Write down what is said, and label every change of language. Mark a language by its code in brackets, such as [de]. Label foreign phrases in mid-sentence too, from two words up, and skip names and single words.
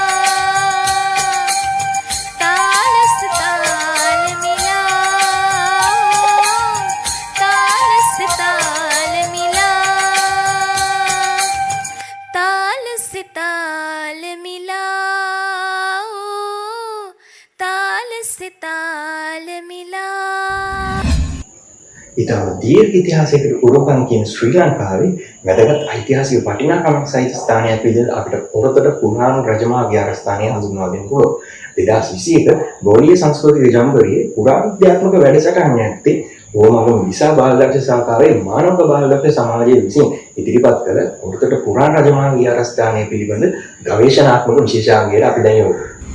[hi] ताल से ताल मिला ताल से ताल मिला ताल से ताल मिला ताल से ताल मिला [si] ඉතාම දීර්ඝ ඉතිහාසයකට උරුමකම් කියන ශ්‍රී ලංකාවේ වැදගත් ඓතිහාසික වටිනාකමක් සහිත ස්ථානයක් විදිහට අපිට පොරතොට පුරාණ රජමහා විහාරස්ථානය හඳුන්වා දෙන්න පුළුවන්. 2021 ගෝලීය සංස්කෘතික ජම්බරියේ පුරාවිද්‍යාත්මක වැඩසටහන යටතේ ඕමගම දිසා බාලදක්ෂ සාකාරයේ මානව බාලදක්ෂ සමාජය විසින් ඉදිරිපත් කළ උඩතට පුරාණ රජමහා විහාරස්ථානය පිළිබඳ ගවේෂණාත්මක විශේෂාංගයට අපි දැන් යොමු.